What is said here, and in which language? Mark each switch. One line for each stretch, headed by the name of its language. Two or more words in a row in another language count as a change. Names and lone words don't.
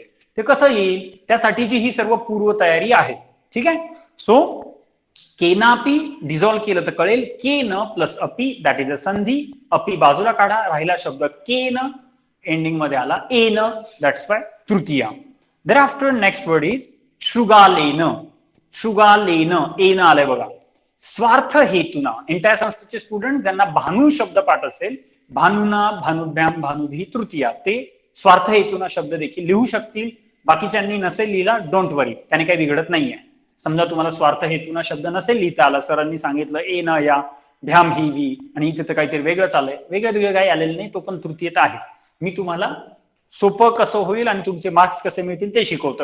Marathi: ते कसं येईल त्यासाठीची ही सर्व पूर्वतयारी आहे. ठीक आहे. सो केनापी डिझॉल्व केलं तर कळेल केन प्लस अपी,
English: that is a
Marathi: संधी. अपी बाजूला काढा, राहिला शब्द केन, एंडिंग मध्ये आला एन,
English: that's why
Marathi: तृतीया.
English: Thereafter next word is शृगालेन.
Marathi: शृगालेन एन आलंय बघा. स्वार्थ हेतुना. एंटायर संस्कृतचे स्टुडंट ज्यांना भानू शब्द पाठ असेल,
Sanskrit: भानुना, भानुभ्याम, भानुधी तृतीया,
Marathi: ते स्वार्थ हेतुना शब्द देखील लिहू शकतील. बाकीच्यांनी नसेल लिहिला,
English: don't worry,
Marathi: त्याने काही बिघडत नाहीये. समजा तुम्हाला स्वार्थ हेतुना शब्द नसेल लिहिता आला, सरांनी सांगितलं एन या भ्याम ही वी आणि इथे तर काहीतरी वेगळंच आलंय, वेगळं काही आलेलं नाही, तो पण तृतीयत आहे. मी तुम्हाला सोपं कसं होईल आणि तुमचे मार्क्स कसे मिळतील ते शिकवतो.